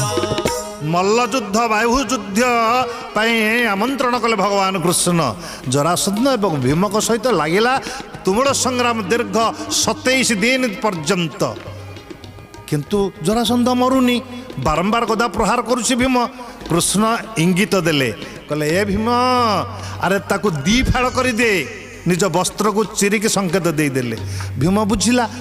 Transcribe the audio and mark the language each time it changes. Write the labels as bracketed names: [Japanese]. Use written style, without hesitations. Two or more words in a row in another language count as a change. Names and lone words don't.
[Odia] ମଲ୍ଲ ଯୁଦ୍ଧ ବାହୁ ଯୁଦ୍ଧ ଆମନ୍ତ୍ରଣ କଲେ ଭଗବାନ କୃଷ୍ଣ ଜରାସନ୍ଧ ଏବଂ ଭୀମକ ସହିତ ଲଗିଲା ତୁମୁଳ ସଂଗ୍ରାମ ଦୀର୍ଘ 27 ଦିନ ପର୍ଯ୍ୟନ୍ତ କିନ୍ତୁ ଜରାସନ୍ଧ ମରୁନି ବାରମ୍ବାର ଗଦା ପ୍ରହାର କରୁଛି ଭୀମ କୃଷ୍ଣ ଇଙ୍ଗିତ ଦେଲେ କହଲେ ଏ ଭୀମ ଅରେ ତାକୁ ଦି [Hindi] फाड़ कर दे [Odia] ନିଜ ବସ୍ତ୍ର କୋ ଚିରିକି ସଙ୍କେତ ଦେ ଦେଲେ ଭୀମ ବୁଝିଲା